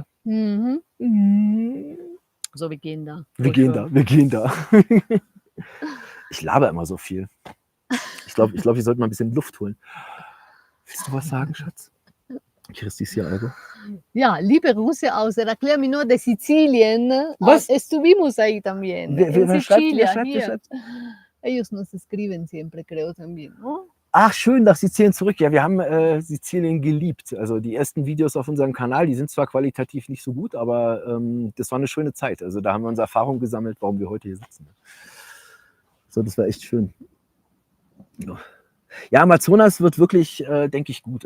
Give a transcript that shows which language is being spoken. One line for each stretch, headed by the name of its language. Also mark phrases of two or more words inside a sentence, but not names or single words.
German: Mhm. So, wir gehen da. Wir
English: For
German: gehen
English: sure.
German: da, wir gehen da. Ich laber immer so viel. Ich glaube, ich sollte mal ein bisschen Luft holen. Willst du was sagen, Schatz? Christi ist hier, algo. Ja, liebe Grüße aus Eraclea Minor de Sizilien. Was?
Spanish: Estuvimos ahí también.
German: Wer
Spanish: En
German: schreibt,
Spanish: Sicilia,
German: wer hier. schreibt?
Spanish: Ellos nos escriben siempre, creo también, ¿no?
German: Ach, schön, nach Sizilien zurück. Ja, wir haben Sizilien geliebt. Also die ersten Videos auf unserem Kanal, die sind zwar qualitativ nicht so gut, aber das war eine schöne Zeit. Also da haben wir unsere Erfahrungen gesammelt, warum wir heute hier sitzen. So, das war echt schön. Ja, Amazonas wird wirklich, denke ich, gut.